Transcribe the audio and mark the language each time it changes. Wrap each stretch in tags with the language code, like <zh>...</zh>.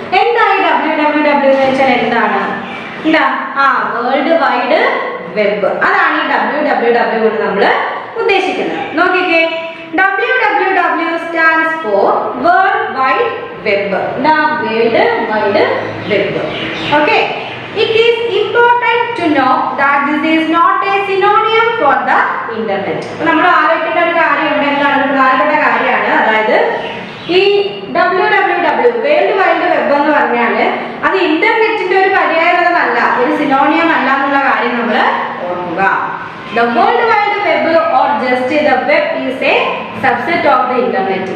<ml>എന്താ ഈ www എന്ന് വെച്ചാൽ എന്താണ്? എന്താ? World wide web. അതാണ് ഈ www കൊണ്ട് നമ്മൾ ഉദ്ദേശിക്കുന്നത്. നോക്കിക്കേ,</ml> <en>www stands for world wide web. World wide web. Okay, it is important to know that this is not a synonym for the internet.</en> <ml>നമ്മൾ ആലോചിക്കേണ്ട ഒരു കാര്യമുണ്ട്, എന്താണ് പ്രധാനപ്പെട്ട കാര്യമാണ്. അതായത് ഈ www വേൾഡ് വൈഡ് വെബ് എന്ന് പറഞ്ഞാൽ അത് ഇന്റർനെറ്റിന്റെ ഒരു പര്യായപദമല്ല, ഒരു സിനോണിയം അല്ല എന്നുള്ള കാര്യം നമ്മൾ ഓർക്കുക.</ml> <en>The world wide web or just the web is a subset of the internet.</en>